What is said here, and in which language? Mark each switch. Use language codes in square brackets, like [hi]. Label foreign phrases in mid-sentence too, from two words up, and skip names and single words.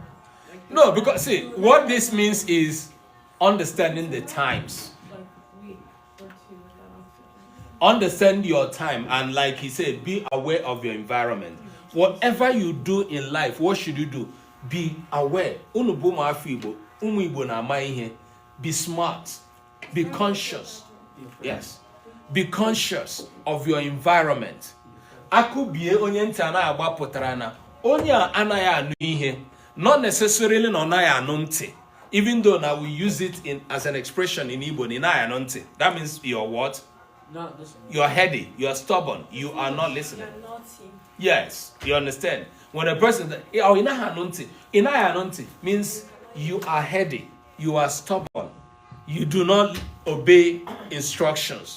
[en] Like the No, ground, because see, what this means is understanding the times. like week or two without oxygen. Understand your time, and like he said, be aware of your environment. Whatever you do in life, what should you do? Be aware. [ig] Unu bụ ụmụ afọ Igbo, ụmụ Igbo na-ama ihe. [en] Be smart. Be conscious. Yes. Be conscious of your environment. [ig] Akụbie onye ntị anaghị agba pụtara na onye a anaghị anụ ihe. [en] Not necessarily [ig] na ọ naghị anụ ntị. [en] Even though now we use it as an expression in Igbo, [ig] ị naghị anụ ntị. [en] That means you're what? Not listening. You're heady. You're stubborn. You are not listening. You're naughty. Yes, you understand. When a person inahanunti means you are heady, you are stubborn, you do not obey instructions.